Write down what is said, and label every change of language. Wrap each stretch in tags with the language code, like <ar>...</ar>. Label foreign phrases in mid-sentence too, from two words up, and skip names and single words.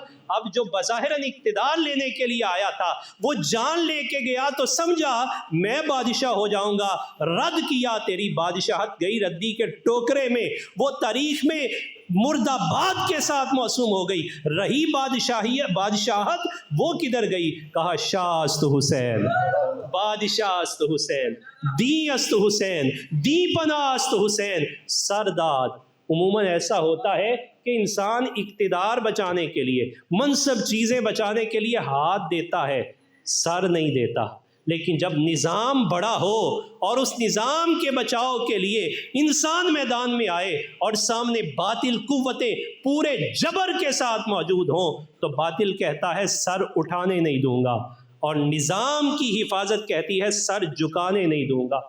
<ur>اب جو بظاہراً اقتدار لینے کے لیے آیا تھا وہ جان لے کے گیا تو سمجھا میں بادشاہ ہو جاؤں گا، رد کیا، تیری بادشاہت گئی ردی کے ٹوکرے میں، وہ تاریخ میں مرد آباد کے ساتھ موسوم ہو گئی، رہی بادشاہت وہ کدھر گئی؟</ur> <fa>کہا شاہ است حسین، بادشاہ است حسین، دی است حسین، دی پناہ است حسین، سرداد۔</fa> <ur>عموماً ایسا ہوتا ہے کہ انسان اقتدار بچانے کے لیے، منصب چیزیں بچانے کے لیے ہاتھ دیتا ہے، سر نہیں دیتا، لیکن جب نظام بڑا ہو اور اس نظام کے بچاؤ کے لیے انسان میدان میں آئے اور سامنے باطل قوتیں پورے جبر کے ساتھ موجود ہوں تو باطل کہتا ہے سر اٹھانے نہیں دوں گا، اور نظام کی حفاظت کہتی ہے سر جھکانے نہیں دوں گا۔</ur>